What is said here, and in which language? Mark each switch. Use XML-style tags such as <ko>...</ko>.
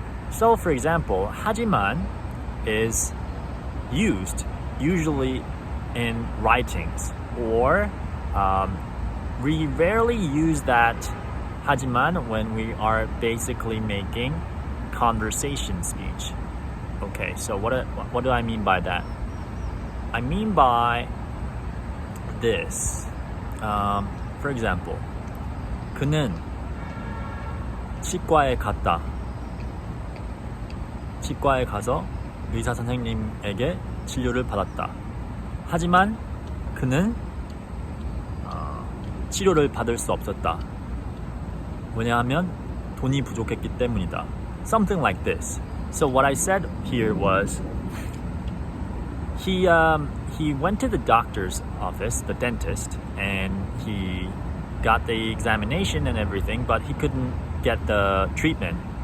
<en>So for example,</en> <ko>하지만</ko> <en>is used usually in writings, or we rarely use that 하지만 when we are basically making conversation speech. Okay, so what do I mean by that? I mean by this.</en> <ko>For example, 그는 치과에 갔다. 치과에 가서 의사 선생님에게 치료를 받았다. 하지만 그는 치료를 받을 수 없었다. 왜냐하면 돈이 부족했기 때문이다.</ko> <en>Something like this. So what I said here was he went to the doctor's office, the dentist, and he got the examination and everything, but he couldn't get the treatment.</en>